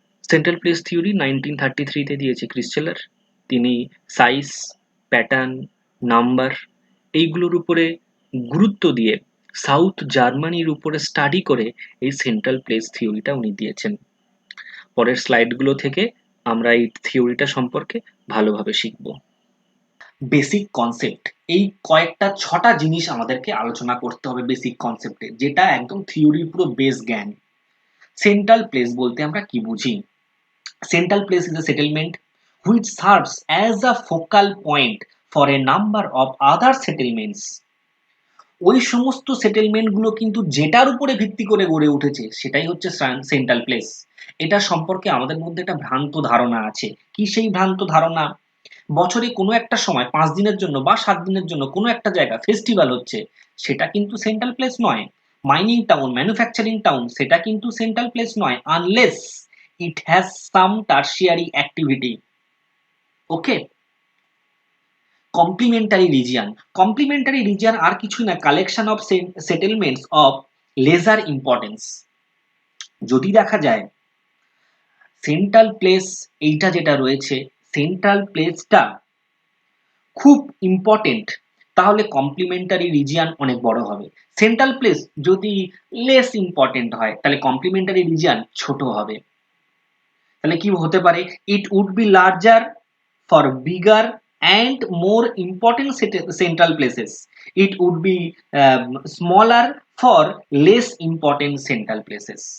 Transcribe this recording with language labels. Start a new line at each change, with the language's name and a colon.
Bangla: Central place theory 1933-তে দিয়েছে ক্রিস্টেলার। তিনি size, pattern, number এইগুলোর উপরে গুরুত্ব দিয়ে সাউথ জার্মানির উপরে স্টাডি করে এই সেন্ট্রাল প্লেস থিওরিটা উনি দিয়েছেন। পরের স্লাইডগুলো থেকে আমরা এই থিওরিটা সম্পর্কে ভালোভাবে শিখব। বেসিক কনসেপ্ট, এই কয়েকটা ছটা জিনিস আমাদেরকে আলোচনা করতে হবে বেসিক কনসেপ্টে, যেটা একদম থিওরির পুরো বেস জ্ঞান। সেন্ট্রাল প্লেস বলতে আমরা কি বুঝি?
English: Central place is a settlement which serves as a focal point for a number of other settlements.
Bangla: ওই সমস্ত সেটেলমেন্ট গুলো কিন্তু যেটার উপরে ভিত্তি করে গড়ে উঠেছে সেটাই হচ্ছে সেন্ট্রাল প্লেস। এটা সম্পর্কে আমাদের মধ্যে একটা ভ্রান্ত ধারণা আছে। কি সেই ভ্রান্ত ধারণা? বছরে কোনো একটা সময় 5 দিনের জন্য বা 7 দিনের জন্য কোনো একটা জায়গা ফেস্টিভ্যাল হচ্ছে, সেটা কিন্তু সেন্ট্রাল প্লেস নয়। মাইনিং টাউন, ম্যানুফ্যাকচারিং টাউন, সেটা কিন্তু সেন্ট্রাল প্লেস নয়,
English: Unless it has some tertiary activity.
Bangla: Okay.
English: complementary region
Bangla: আর কিছুই না,
English: Collection of settlements of leisure importance.
Bangla: যদি দেখা যায় সেন্ট্রাল প্লেস এইটা যেটা রয়েছে, সেন্ট্রাল প্লেসটা খুব ইম্পর্টেন্ট, তাহলে কমপ্লিমেন্টারি রিজিয়ন অনেক বড় হবে। সেন্ট্রাল প্লেস যদি লেস ইম্পর্টেন্ট হয় তাহলে কমপ্লিমেন্টারি রিজিয়ন ছোট হবে। তাহলে কি হতে পারে?
English: It would be larger for bigger and more important central places. It would be smaller for less important central places.